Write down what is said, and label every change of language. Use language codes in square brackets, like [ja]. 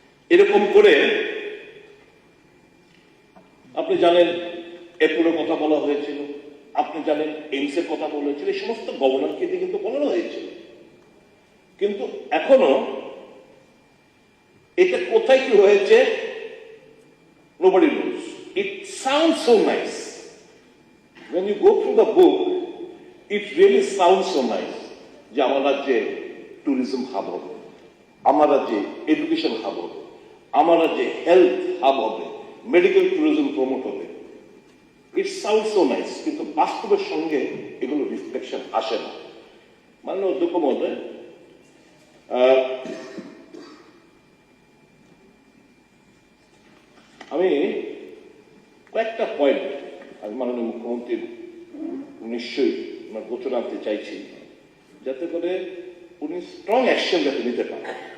[bn] এরকম করে আপনি জানেন এরপরের কথা বলা হয়েছিল, আপনি জানেন এইমস এর কথা বলা হয়েছিল, এই সমস্ত গভর্নরকে দিয়ে কিন্তু বলানো হয়েছিল। কিন্তু এখনো এটা কোথায় কি হয়েছে [en] nobody knows. It sounds so nice. When you go through the book, it really sounds so nice. [bn] যে আমার রাজ্যে ট্যুরিজম হাব হবে, আমার রাজ্যে এডুকেশন হাব হবে, আমার রাজ্যে হেলথ হাব হবে, মেডিকেল ট্যুরিজম প্রমোট হবে। [en] it sound so nice, [bn] কিন্তু বাস্তবের সঙ্গে এগুলো রিফ্লেকশন আসে না। মাননীয় অধ্যক্ষ মহোদয়, আমি কয়েকটা পয়েন্ট আমি মাননীয় মুখ্যমন্ত্রীর নিশ্চয়ই আমার গোচর আনতে চাইছি, যাতে করে উনি স্ট্রং অ্যাকশন যাতে নিতে পারেন।